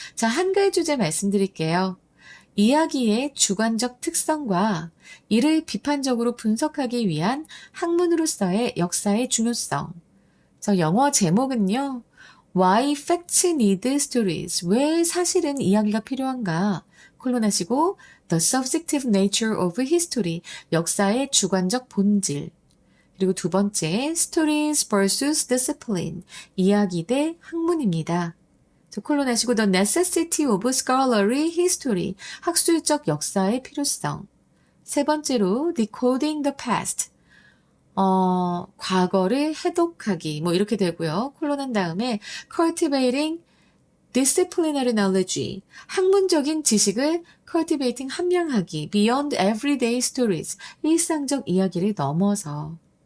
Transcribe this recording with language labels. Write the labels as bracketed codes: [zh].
[ko] 자, 한 가지 주제 말씀드릴게요. 이야기의 주관적 특성과 이를 비판적으로 분석하기 위한 학문으로서의 역사의 중요성. [en] 그래서 영어 제목은요. Why facts need stories? [ko] 왜 사실은 이야기가 필요한가? 콜론하시고 [en] The subjective nature of history. [ko] 역사의 주관적 본질. 그리고 두 번째 [en] Stories versus discipline. [ko] 이야기 대 학문입니다. 콜론하시고 [en] The necessity of scholarly history. [ko] 학술적 역사의 필요성. 세 번째로 [en] Decoding the past. [ko] 과거를 해독하기, 뭐 이렇게 되고요. 콜론한 다음에 [en] cultivating disciplinary knowledge, [ko] 학문적인 지식을 cultivating 함양하기, [en] beyond everyday stories, [ko] 일상적 이야기를 넘어서.